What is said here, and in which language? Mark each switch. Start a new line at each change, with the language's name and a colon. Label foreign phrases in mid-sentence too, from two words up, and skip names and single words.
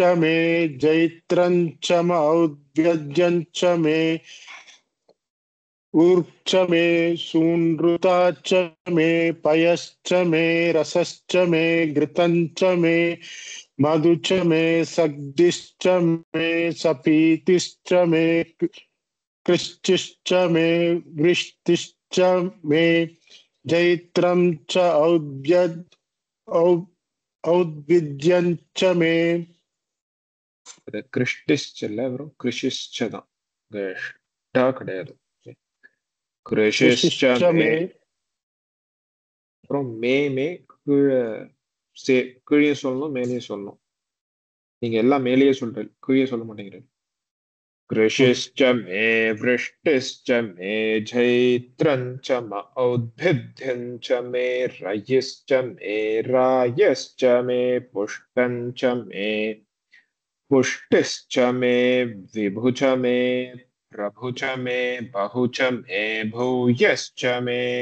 Sanskrit: मे जैत्रं च औद्व्यज्यं च मे ऊर्च मे सूनृताच्च मे पयश्च मे रसश्च मे घृतञ्च मे मधुच मे सग्दिश्च मे सपीतिश्च मे कृश्चिश्च मे वृष्टिश्च मे जैत्रं च औद्भिद्यञ्च मे
Tamil: அது கிருஷ்டிஷ்ட இல்ல, வெறும் கிருஷிஷ்ட தான். டா கிடையாது. கிருஷிஷ்ட
Sanskrit: कृशिश्च மே, मे
Tamil: அப்புறம் மே கீழே கீழே சொல்லணும், மேலேயே சொல்லணும். நீங்க எல்லாம் மேலேயே சொல்றீங்க, கீழே சொல்ல மாட்டேங்கிறீங்க.
Sanskrit: कृषिश्च मे वृष्टिश्च मे जैत्रं च म औद्भिद्यं च मे रयिश्च मे रायश्च मे पुष्टं च मे पुष्टिश्च मे विभु च मे प्रभु च मे बहु च मे भूयश्च मे।